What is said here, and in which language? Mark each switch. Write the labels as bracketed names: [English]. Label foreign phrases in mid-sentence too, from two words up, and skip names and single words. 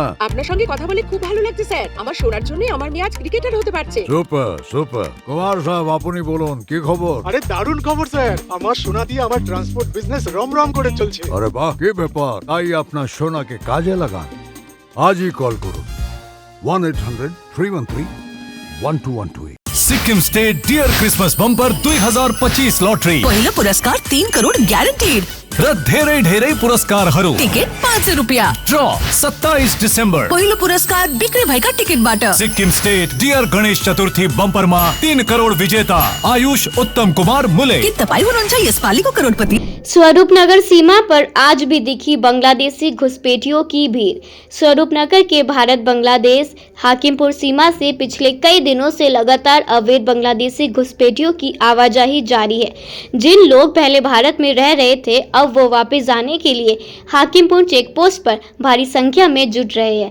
[Bangla] আপনার সঙ্গে কথা বলে খুব ভালো লাগছে স্যার। আমার সোনার জন্য আমার মেয়ে আজ ক্রিকেটার হতে পারছে। সুপার সুপার। কুমার সাহেব আপনি বলুন কি খবর? আরে দারুণ খবর স্যার, আমার সোনা দিয়ে আমার [English] transport business [Bangla] রমরম করে চলছে। আরে বাহ, কি ব্যাপার। তাই আপনার সোনাকে কাজে লাগান। আজই কল করুন 1-800-313-1212। [Nepali] सिक्किम स्टेट डियर क्रिसमस बम्पर 2025 लॉटरी। पहिलो पुरस्कार 3 करोड ग्यारेन्टीड र धेरै धेरै पुरस्कारहरू। टिकट 500 रुपियाँ। ड्र 27 डिसेम्बर। पहिलो पुरस्कार बिक्री भएका टिकटबाट। सिक्किम स्टेट डियर गणेश चतुर्थी बम्परमा 3 करोड विजेता आयुष उत्तम कुमार मुले। के तपाईँ हुनुहुन्छ यसपालिको करोडपति? [Hindi] स्वरूपनगर सीमा पर आज भी दिखी बांग्लादेशी घुसपैठियों की भीड़। स्वरूपनगर के भारत बांग्लादेश हाकिमपुर सीमा से पिछले कई दिनों से लगातार अवैध बांग्लादेशी घुसपैठियों की आवाजाही जारी है। जिन लोग पहले भारत में रह रहे थे, अब वो वापस जाने के लिए हाकिमपुर [English] check post [Hindi] पर भारी संख्या में जुट रहे हैं।